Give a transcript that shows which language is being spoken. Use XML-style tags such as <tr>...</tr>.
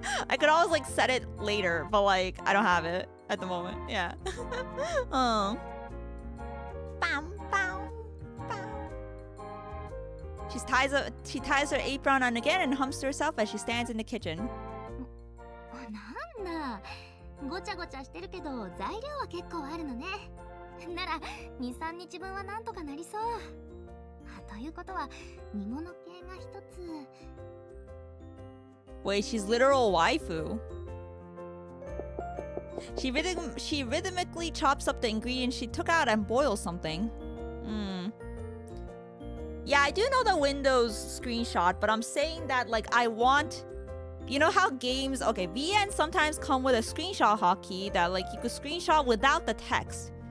<en>I could always like set it later, but like I don't have it at the moment. Yeah. Oh. Bam, bam, bam. She ties her apron on again and hums to herself as she stands in the kitchen.</en> <ja>なんだ、ごちゃごちゃしてるけど材料は結構あるのね。なら2、3日分はなんとかなりそう。ということは煮物系が一つ。</ja> <en>Wait, she's literal waifu. She rhythmically chops up the ingredients she took out and boils something. Yeah, I do know the Windows screenshot, but I'm saying that like I want, you know how games, okay, VN sometimes come with a screenshot hotkey that like you could screenshot without the text.</en>